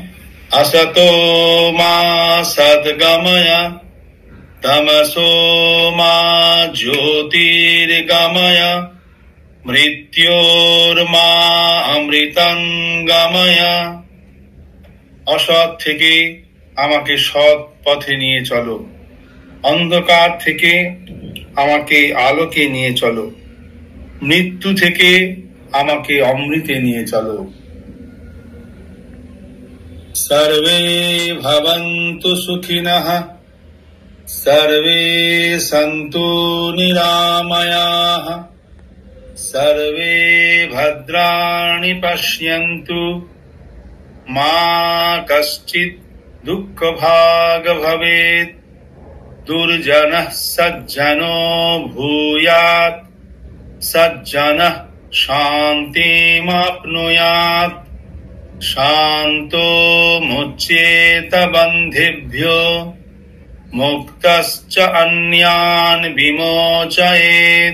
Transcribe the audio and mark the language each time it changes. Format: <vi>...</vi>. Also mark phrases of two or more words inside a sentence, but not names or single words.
<sa>আসতো মা সদ্গময় তমসো মা জ্যোতির্গময় মৃত্যুর্মা অমৃতঙ্গময়।</sa> <bn>অসৎ থেকে আমাকে সৎ পথে নিয়ে চলো, অন্ধকার থেকে আমাকে আলোকে নিয়ে চলো, মৃত্যু থেকে আমাকে অমৃতে নিয়ে চলো।</bn> <sa>সর্বে ভবন্তু সুখিনঃ, সর্বে সন্তু নিরাময়াঃ, সর্বে ভদ্রাণি পশ্যন্তু, মা কশ্চিৎ দুঃখভাগ ভবেৎ। দুর্জনঃ সজ্জনো ভূয়াৎ, সজ্জনঃ শান্তিমাপ্নুয়াৎ, শান্তো মুচ্যেত বন্ধেভ্যো, মুক্তশ্চ অন্যান বিমোচয়েৎ।</sa>